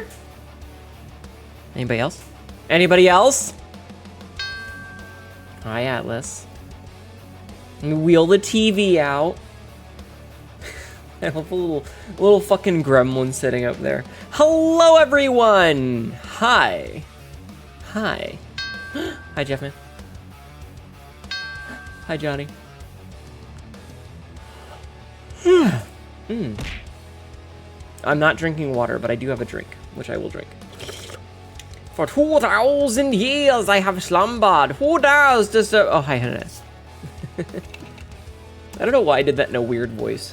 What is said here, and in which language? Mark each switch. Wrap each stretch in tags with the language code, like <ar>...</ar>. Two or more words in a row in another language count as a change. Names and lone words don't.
<en>Anybody else? Anybody else? Hi, Atlas. Wheel the TV out. I love a little fucking gremlin sitting up there. Hello, everyone. Hi. Hi. Hi, Jeffman. Hi, Johnny. I'm not drinking water, but I do have a drink, which I will drink. For 2,000 years I have slumbered. Who does deserve... Oh, hi, Hnetu. I don't know why I did that in a weird voice.</en>